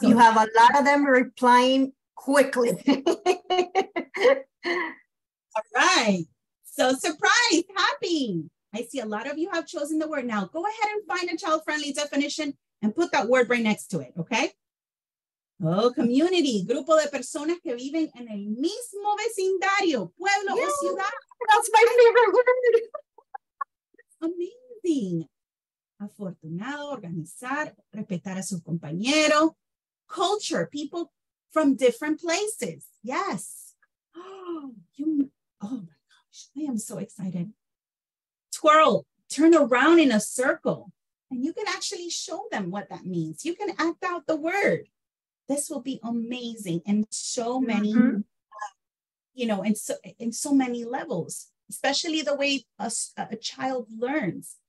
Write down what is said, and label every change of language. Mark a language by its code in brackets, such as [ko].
[en] So, you have a lot of them replying quickly. All right. So surprise, happy. I see a lot of you have chosen the word. Now go ahead and find a child-friendly definition and put that word right next to it, okay? [es] Oh, community, grupo de personas que viven en el mismo vecindario, pueblo o ciudad. [en] That's my favorite word. Amazing. [es] Afortunado, organizar, respetar a sus compañeros. [en] Culture, people from different places. Yes. Oh my gosh, I am so excited. Twirl, turn around in a circle. And you can actually show them what that means. You can act out the word. This will be amazing in so many, you know, in so many levels, especially the way a child learns.